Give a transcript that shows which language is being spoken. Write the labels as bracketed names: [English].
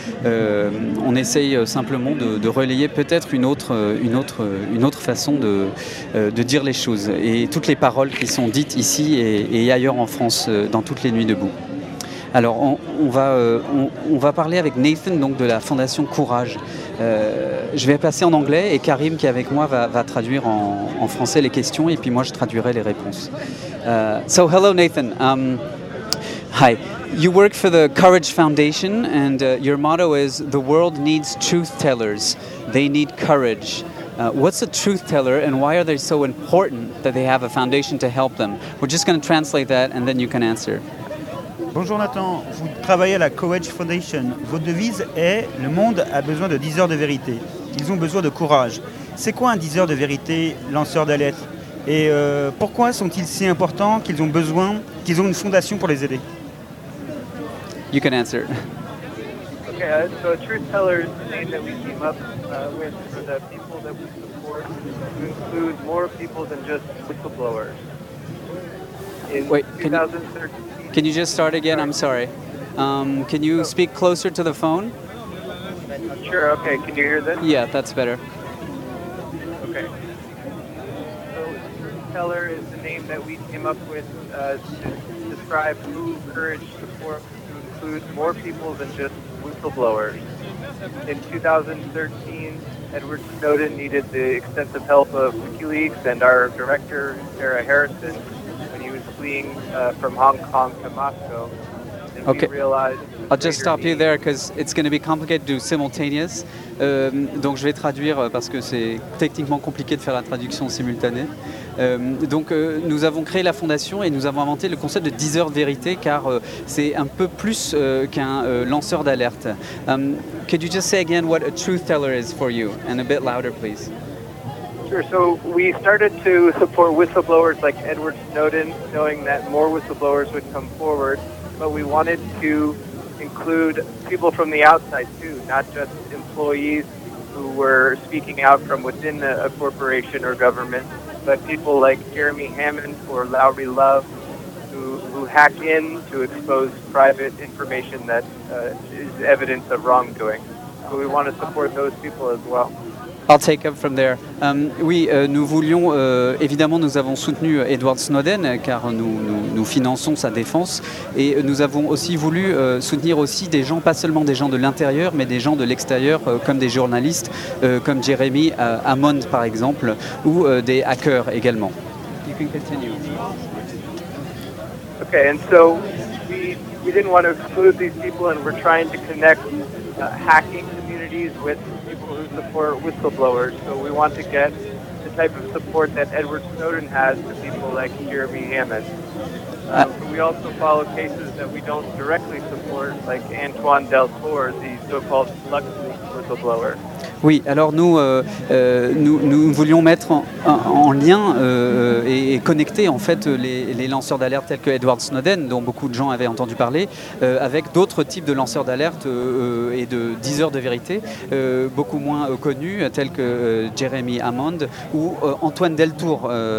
[French] On essaye simplement de relayer peut-être une autre façon de dire les choses et toutes les paroles qui sont dites ici et ailleurs en France dans toutes les nuits debout. Alors on va parler avec Nathan donc de la fondation Courage. Je vais passer en anglais et Karim qui est avec moi va traduire en français les questions et puis moi je traduirai les réponses. [English] So hello Nathan. Hi. You work for the Courage Foundation and your motto is the world needs truth tellers. They need courage. What's a truth teller and why are they so important that they have a foundation to help them? We're just going to translate that and then you can answer. [French] Bonjour Nathan, vous travaillez à la Courage Foundation. Votre devise est « Le monde a besoin de 10 heures de vérité ». Ils ont besoin de courage. C'est quoi un 10 heures de vérité, lanceur d'alerte ? Et pourquoi sont-ils si importants qu'ils ont besoin, qu'ils ont une fondation pour les aider ? [English] You can answer. Okay, so truth tellers, the name that we came up with for the people that we support, include more people than just whistleblowers. Can you just start again? I'm sorry. Can you speak closer to the phone? Sure, okay. Can you hear this? Yeah, that's better. Okay. So, Truth Teller is the name that we came up with to describe who encouraged support to include more people than just whistleblowers. In 2013, Edward Snowden needed the extensive help of WikiLeaks and our director, Sarah Harrison, fleeing from Hong Kong to Moscow. And okay. We realized I'll just stop you there because it's going to be complicated to do simultaneous. [French] Donc je vais traduire parce que c'est techniquement compliqué de faire la traduction simultanée. Nous avons créé la fondation et nous avons inventé le concept de 10 heures de vérité car c'est un peu plus qu'un lanceur d'alerte. [English] Could you just say again what a truth teller is for you and a bit louder, please? Sure. So we started to support whistleblowers like Edward Snowden, knowing that more whistleblowers would come forward. But we wanted to include people from the outside too, not just employees who were speaking out from within a corporation or government, but people like Jeremy Hammond or Lowry Love, who hack in to expose private information that is evidence of wrongdoing. So we want to support those people as well. I'll take up from there. [French] Nous voulions, évidemment, nous avons soutenu Edward Snowden, car nous finançons sa défense. Et nous avons aussi voulu soutenir aussi des gens, pas seulement des gens de l'intérieur, mais des gens de l'extérieur, comme des journalistes, comme Jeremy Hammond, par exemple, ou des hackers également. [English] You can continue. Okay, and so we didn't want to exclude these people, and we're trying to connect hacking communities with who support whistleblowers. So we want to get the type of support that Edward Snowden has to people like Jeremy Hammond. We also follow cases that we don't directly support, like Antoine Deltour, the so-called LuxLeaks whistleblower. [French] Oui, alors nous voulions mettre en lien et connecter en fait les lanceurs d'alerte tels que Edward Snowden, dont beaucoup de gens avaient entendu parler, avec d'autres types de lanceurs d'alerte et de diseurs de vérité, beaucoup moins connus, tels que Jeremy Hammond ou Antoine Deltour.